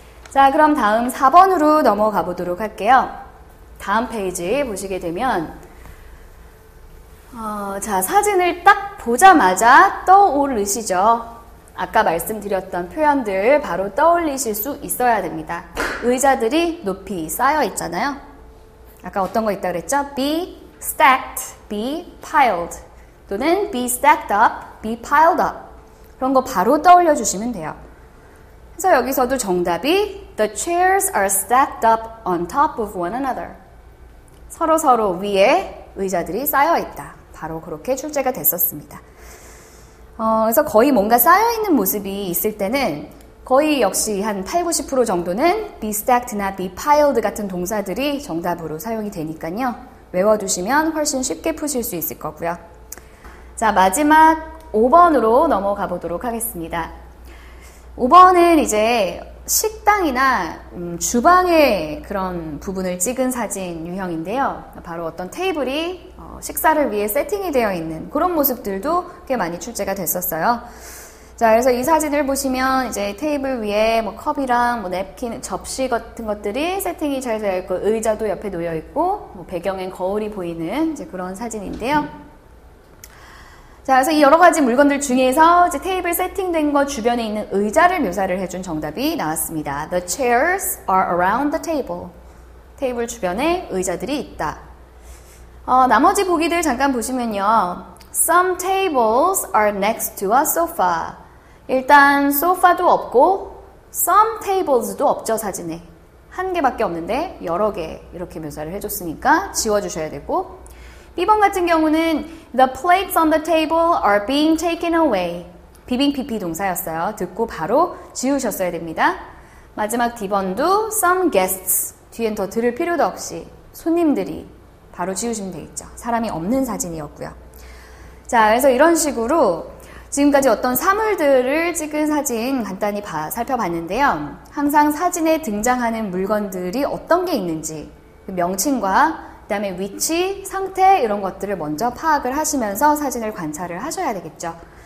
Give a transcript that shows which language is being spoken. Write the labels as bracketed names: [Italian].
[Korean] 자, 그럼 다음 4번으로 넘어가 보도록 할게요. 다음 페이지 보시게 되면 자, 사진을 딱 보자마자 떠오르시죠. 아까 말씀드렸던 표현들 바로 떠올리실 수 있어야 됩니다. 의자들이 높이 쌓여 있잖아요. 아까 어떤 거 있다 그랬죠? [English] Be stacked, be piled. 또는 be stacked up, be piled up. [Korean] 그런 거 바로 떠올려 주시면 돼요. 그래서 여기서도 정답이 [English] The chairs are stacked up on top of one another. [Korean] 서로 위에 의자들이 쌓여 있다. 바로 그렇게 출제가 됐었습니다. 그래서 거의 뭔가 쌓여있는 모습이 있을 때는 거의 역시 한 80-90% 정도는 be stacked나 be piled 같은 동사들이 정답으로 사용이 되니까요. 외워두시면 훨씬 쉽게 푸실 수 있을 거고요. 자, 마지막 5번으로 넘어가 보도록 하겠습니다. 5번은 이제 식당이나 주방의 그런 부분을 찍은 사진 유형인데요. 바로 어떤 테이블이 식사를 위해 세팅이 되어 있는 그런 모습들도 꽤 많이 출제가 됐었어요. 자, 그래서 이 사진을 보시면 이제 테이블 위에 뭐 컵이랑 뭐 냅킨, 접시 같은 것들이 세팅이 잘 되어 있고 의자도 옆에 놓여 있고 뭐 배경엔 거울이 보이는 이제 그런 사진인데요. 자, 그래서 이 여러 가지 물건들 중에서 이제 테이블 세팅된 거 주변에 있는 의자를 묘사를 해준 정답이 나왔습니다. [English] The chairs are around the table. [Korean] 테이블 주변에 의자들이 있다. 나머지 보기들 잠깐 보시면요. [English] Some tables are next to a sofa. [Korean] 일단 소파도 없고 some tables도 없죠, 사진에. 한 개밖에 없는데 여러 개 이렇게 묘사를 해줬으니까 지워주셔야 되고 B번 같은 경우는 [English] The plates on the table are being taken away. [Korean] 비빙피피 동사였어요. 듣고 바로 지우셨어야 됩니다. 마지막 D번도 [English] Some guests. [Korean] 뒤엔 더 들을 필요도 없이 손님들이 바로 지우시면 되겠죠. 사람이 없는 사진이었고요. 자, 그래서 이런 식으로 지금까지 어떤 사물들을 찍은 사진 간단히 살펴봤는데요. 항상 사진에 등장하는 물건들이 어떤 게 있는지 그 명칭과 그다음에 위치, 상태 이런 것들을 먼저 파악을 하시면서 사진을 관찰을 하셔야 되겠죠.